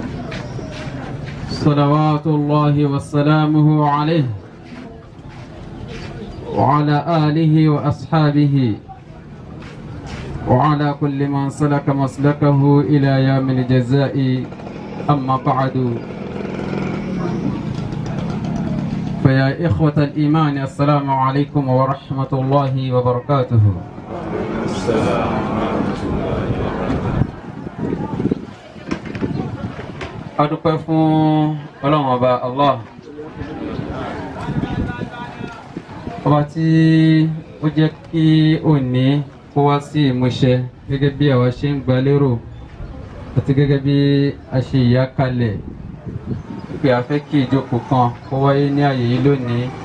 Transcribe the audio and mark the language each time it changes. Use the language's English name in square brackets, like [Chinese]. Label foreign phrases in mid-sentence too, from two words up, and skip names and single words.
[Arabic] صلوات الله وسلامه عليه وعلى آله وأصحابه وعلى كل من سلك مسلكه إلى يوم الجزاء أما بعد فيا إخوة الإيمان السلام عليكم ورحمة الله وبركاته. السلام ورحمة الله وبركاته. أدوكم الله [Yoruba] ọba tí ó jẹ́ kí òní kó wá sí ìmúṣẹ gẹ́gẹ́ bí àwa ṣe ń gba lérò àti gẹ́gẹ́ bí a ṣe ìyá kalẹ̀ pé a fẹ́ kí ìjókòó kan kó wáyé ní àyè yìí lónìí.